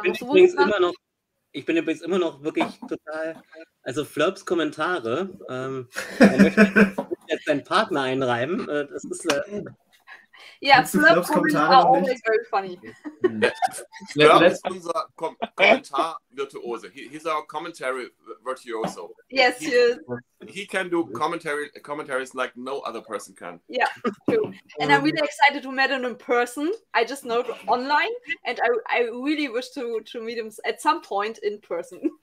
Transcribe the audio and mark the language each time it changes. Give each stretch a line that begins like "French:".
German: ich bin übrigens immer noch wirklich total, also Flurbs Kommentare, er möchte jetzt seinen Partner einreiben, das ist
English: yeah, Flurbs Kommentare are always very funny.
German: Flurb ist unser Kommentar-Virtuose.
English: He's our commentary virtuoso. Yes, he is. He can do commentaries like no other person can. Yeah, true. And I'm really excited to meet him in person. I just know it online, and I really wish to meet him at some point in person.